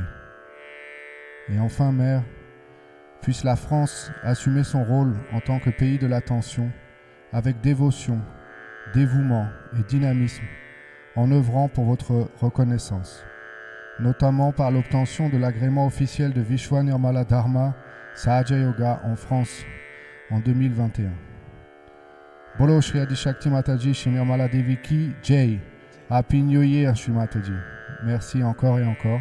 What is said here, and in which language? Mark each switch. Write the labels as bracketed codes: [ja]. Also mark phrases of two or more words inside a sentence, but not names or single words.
[fr] Et enfin, Mère, puisse la France assumer son rôle en tant que pays de l'attention avec dévotion, dévouement et dynamisme en œuvrant pour votre reconnaissance, notamment par l'obtention de l'agrément officiel de Vishwa Nirmala Dharma Sahaja Yoga en France en 2021. [hi] बोलो श्री आदि शक्ति माताजी श्री निर्मला देवी की जय. [en] Happy New Year Shri Mataji. [fr] Merci encore et encore.